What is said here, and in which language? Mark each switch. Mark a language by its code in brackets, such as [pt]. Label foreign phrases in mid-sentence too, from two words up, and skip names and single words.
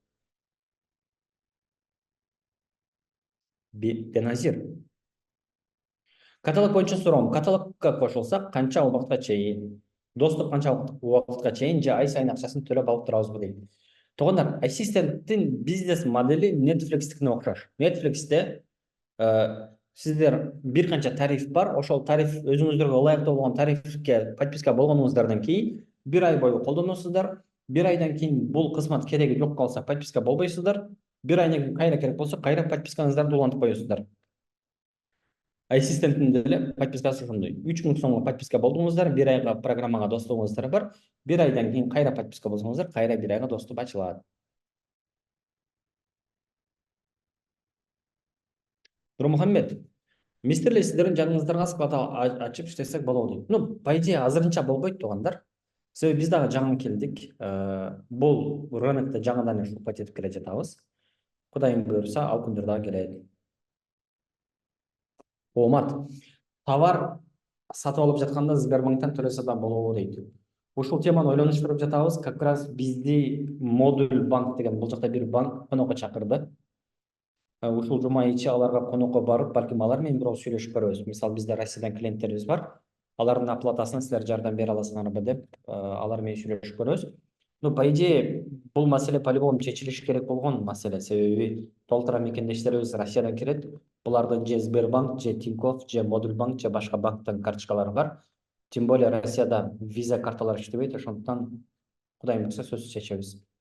[ky] Беназир. Каталог боюнча суроом. Каталогко кошулсак канча убакытка чейин? Доступ канча убакытка чейин же ай сайын акчасын төлөп алып турабызбы дейт. Туугандар, ассистенттин бизнес модели Netflix'тикине окшош. Netflix'те сиздер бир канча тариф бар. Ошол тариф өзүңүздөргө ылайыктуу болгон тарифке подписка болгонуңуздардан кийин 1 ай бою колдоносуздар. 1 айдан кийин бул кызмат кереги жок калса подписка болбойсуздар. 1 айдан кийин кайра керек болсо кайра подпискаңыздарды улантып коесуздар. Ассистенттин деле подпискасы ошондой. 3000 сомго подписка болдуңуздар, 1 айга программага достугуңуздар бар. 1 айдан кийин кайра подписка болсоңуздар, кайра 1 айга доступ ачылат. Нурмухаммед, мистерлер сиздердин жаныңыздарга склад ачып иштесек болобу дейт. [ru] Ну, по идее [ky] азырынча болбойт туугандар. Себеби биз дагы жаңы келдик. Бул рынокто жаңыдан эле ушул этип келе жатабыз. Кудайым буйруса, ал күндөр дагы келет. Омат, товар сатып алып жатканда Сбербанктан төлөсө да болобу дейт. Ушул теманы ойлонуштуруп жатабыз. [ru] Как раз [ky] бизди Модуль банк деген бул жакта бир банк конокко чакырды. Ушул жума ичи аларга конокко барып, балким алар менен бирок сүйлөшүп көрөбүз. Мисалы бизде Россиядан клиенттерибиз бар. Алардын оплатасына силер жардам бере аласыңарбы деп, алар менен сүйлөшүп көрөбүз. [ru] Ну, по идее, [ky] бул маселе по-любому чечилиши керек болгон маселе. Себеби толтура мекендештерибиз Россиядан келет. Булардын же Сбербанк, же Тинькофф, же Модуль банк, же башка банктын карточкалары бар. [ru] Тем более [ky] Россияда виза карталар иштебейт, ошондуктан Кудайым буйруса сөзсүз чечебиз.